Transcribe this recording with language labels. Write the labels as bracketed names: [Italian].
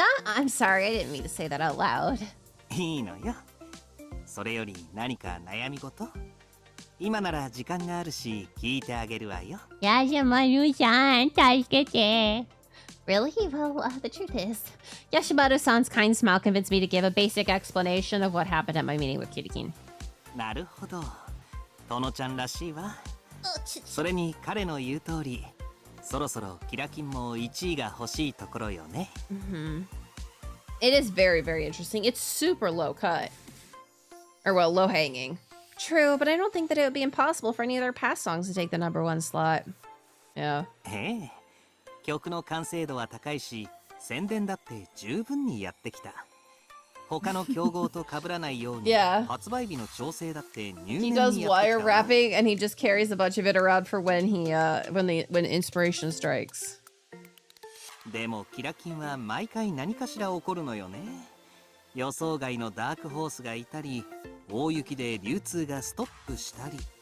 [English] I'm sorry, I didn't mean to say that out loud. [Japanese] いいのよ。それより何か悩み事? 今なら時間があるし聞いてあげるわよ。 Yashimaru-san, 助けて. [English] Really? Well, the truth is, Yashimaru-san's kind smile convinced me to give a basic explanation of what happened at my meeting with Kitakin. [Japanese] なるほど。トノちゃんらしいわ。それに彼の言う通り、そろそろキラキンも1位が欲しいところよね。 [English] It is very, very interesting. It's super low cut. Or, well, low hanging. True, but I don't think that it would be impossible for any of their past songs to take the number one slot. Yeah. [Japanese] ええ、曲の完成度は高いし、宣伝だって十分にやってきた。他の競合と被らないように、発売日の調整だって入念にやってきた。 [English] He does wire wrapping and he just carries a bunch of it around for when inspiration strikes. [Japanese] でもキラキンは毎回何かしら起こるのよね。予想外のダークホースがいたり、大雪で流通がストップしたり。